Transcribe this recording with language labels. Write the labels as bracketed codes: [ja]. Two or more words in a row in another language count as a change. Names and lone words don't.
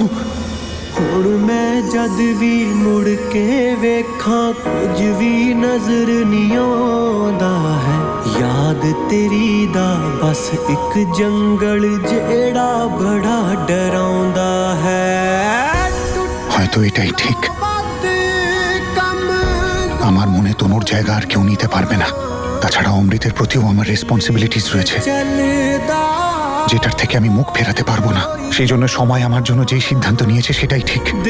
[pa] ਹੁਣ ਮੈਂ ਜਦ ਵੀ ਮੁੜ ਕੇ ਵੇਖਾਂ ਕੁਝ ਵੀ ਨਜ਼ਰ ਨਹੀਂ ਆਉਂਦਾ ਹੈ ਯਾਦ ਤੇਰੀ ਦਾ ਬਸ ਇੱਕ ਜੰਗਲ ਜਿਹੜਾ ਬੜਾ ਡਰਾਉਂਦਾ ਹੈ [bn] হয়তো এটাই ঠিক আমার মনে তনুর জায়গা আর কেউ নিতে পারবে না তাছাড়া অমৃতের প্রতিও আমার রেসপন্সিবিলিটিস রয়েছে যেটার থেকে আমি মুখ ফেরাতে পারবো না সেই জন্য সময় আমার জন্য যেই সিদ্ধান্ত নিয়েছে সেটাই ঠিক